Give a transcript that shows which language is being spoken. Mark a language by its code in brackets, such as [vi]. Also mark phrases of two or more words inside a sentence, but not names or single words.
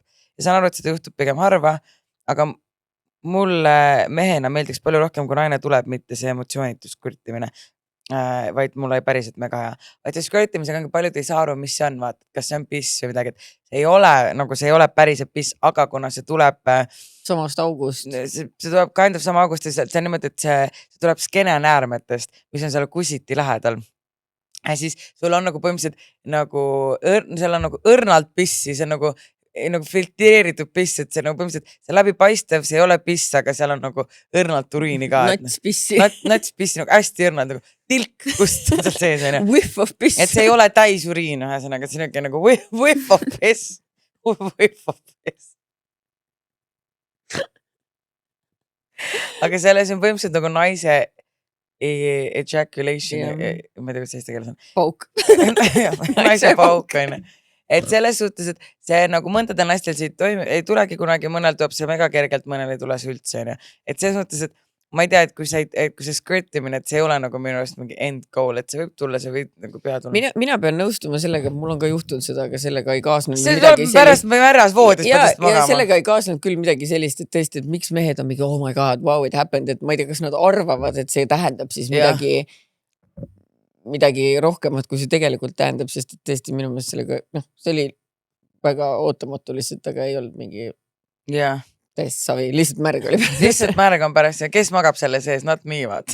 [et] Ja saan aru, et seda juhtub pigem harva, aga mulle mehena meeldiks palju rohkem, kui naine tuleb, mitte see emotsioonitus squirtimine, vaid mulle päriselt mega hea. Vaid see squirtimisega paljud ei saa aru, mis see on, vaat, kas see on piss või midagi, et see ei ole päriselt piss, aga kuna see tuleb samast august. See tuleb [en] kind of [et] sama august, see on niimoodi, et see tuleb skeene näärmetest, mis on seal kusiti lähedal. Ja siis sul on nagu põhimõtteliselt seal on nagu õrnalt pissi, see on nagu filtreeritud piss, et see nagu põhimõtteliselt see läbipaistev, see ei ole piss, aga seal on nagu õrnalt uriini ka. Nats pissi. Nats pissi, nagu hästi õrnalt, nagu tilk, kust on seal sees. [en] Whiff of piss. [et] Et see ei ole täis uriin, ühesõnaga, see on nagu [en] whiff of piss. Whiff of piss. [et] Aga selles on põhimõtteliselt nagu naise ejaculation, ma ei tea, kuidas eesti keeles on. Pauk. Naise pauk, on. Et selles suhtes, et see nagu mõndadel naistel siit ei tulegi kunagi, mõnel tuleb see mega kergelt, mõnel ei tule see üldse. Et selles mõttes, et ma ei tea, et kui see squirtimine, et see ei ole nagu minu arust mingi [en] end goal, [et] et see võib tulla, see võib nagu pea tulla. Mina pean nõustuma sellega, mul on ka juhtunud seda, aga sellega ei kaasnud see midagi sellist. Pärast me märras voodist pärast magama. Ja sellega ei kaasnud küll midagi sellist, et tõesti, et miks mehed on mingi, [en] oh my god, wow, it happened, [et] et ma ei tea, kas nad arvavad, et see tähendab siis midagi rohkemat, kui see tegelikult tähendab, sest tõesti minu meelest sellega, see oli väga ootamatu lihtsalt, aga ei olnud mingi täiesti savi, lihtsalt märg oli pärast. Lihtsalt märg on pärast ja kes magab selle sees, [en] not me, [et] vaat.